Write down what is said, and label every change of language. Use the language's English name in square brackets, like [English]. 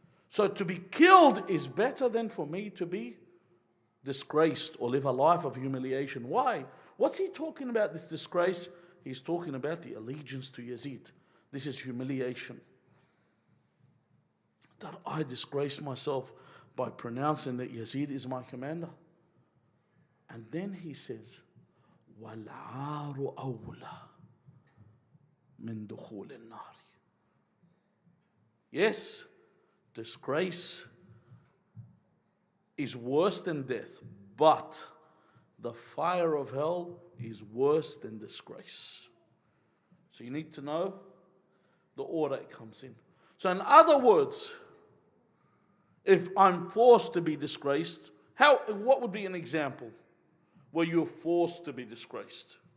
[English] So to be killed is better than for me to be disgraced or live a life of humiliation. Why? What's he talking about, this disgrace? He's talking about the allegiance to Yazid. This is humiliation. That I disgrace myself by pronouncing that Yazid is my commander. And then he says, [Arabic] وَالْعَارُ أَوْلَى مِنْ دُخُولِ النَّارِ. [English] Yes, disgrace is worse than death, but the fire of hell is worse than disgrace. So you need to know the order it comes in. So in other words, if I'm forced to be disgraced, what would be an example where you're forced to be disgraced?